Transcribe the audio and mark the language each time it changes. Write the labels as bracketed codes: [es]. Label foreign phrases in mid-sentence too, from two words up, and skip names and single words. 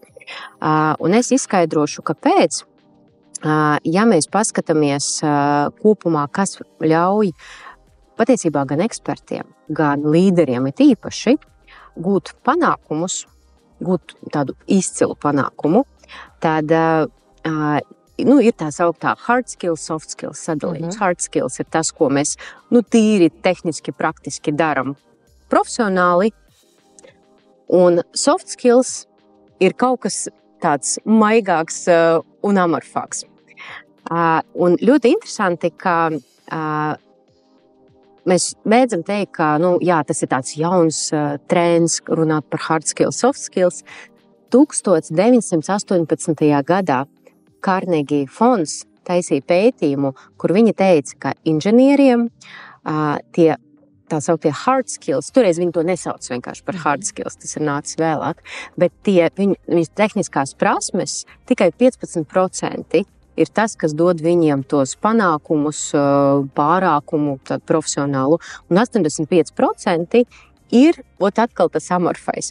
[lv] Un es izskaidrošu, kāpēc. Ja mēs paskatāmies kopumā, kas ļauj patiesībā gan ekspertiem, gan līderiem it īpaši gūt panākumus, gūt tādu izcilu panākumu, tad ir tā sauktā [en] hard skills, soft skills [lv] sadalījums. [en] Hard skills [lv] ir tas, ko mēs tīri tehniski, praktiski daram profesionāli, un [en] soft skills [lv] ir kaut kas tāds maigāks un amorfāks. Un ļoti interesanti, ka mēs mēdzam teikt, ka tas ir tāds jauns trends runāt par [en] hard skills, soft skills. [lv] 1918. gadā Carnegie fonds taisīja pētījumu, kur viņi teica, ka inženieriem tie tā sauktie [en] hard skills, [lv] toreiz viņi to nesauc vienkārši par [en] hard skills, [lv] tas ir nācis vēlāk, bet viņas tehniskās prasmes tikai 15% ir tas, kas dod viņiem tos panākumus, pārākumu, tādu profesionālu, un 85% ir atkal tas amorfais.